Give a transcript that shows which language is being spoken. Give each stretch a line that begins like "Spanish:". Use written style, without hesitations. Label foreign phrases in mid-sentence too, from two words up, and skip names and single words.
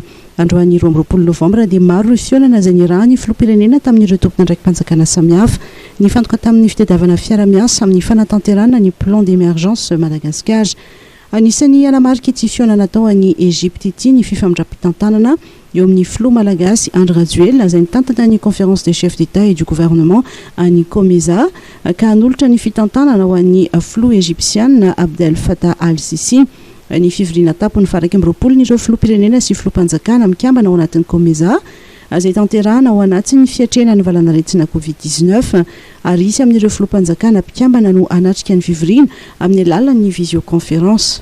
Malagasy: Androany 20 novambra dia maro ireo fionana izay nirahany filoham-pirenena tamin'ireo tompona ndraiky mpanjakana samihafa nifantoka tamin'ny fitadiavana fiara-miasa amin'ny fanatanterana ny
French: plan d'émergence
Malagasy: Madagasikara. Anisany anamarika ity fionana tao any Egypte ity ny fifamindram-pitantanana eo amin'ny filoha malagasy Andry Rajoelina izay nitantana ny
French: conférence des chefs d'État et du gouvernement
Malagasy: any Komeza ka hanolotra ny fitantanana ho an'ny filoha égyptienne Abdel Fattah al-Sisi. Ny fivoriana tampony faha 20 n'ireo filoham-pirenena sy filoham-panjakana mikambana ao anatin'ny komeza izay tanterahana ao anatin'ny fiatrena ny valanaretina Covid-19 ary isy amin'ireo filoham-panjakana mpikambana no anatrika ny fivoriana amin'ny alalan'ny visioconférence.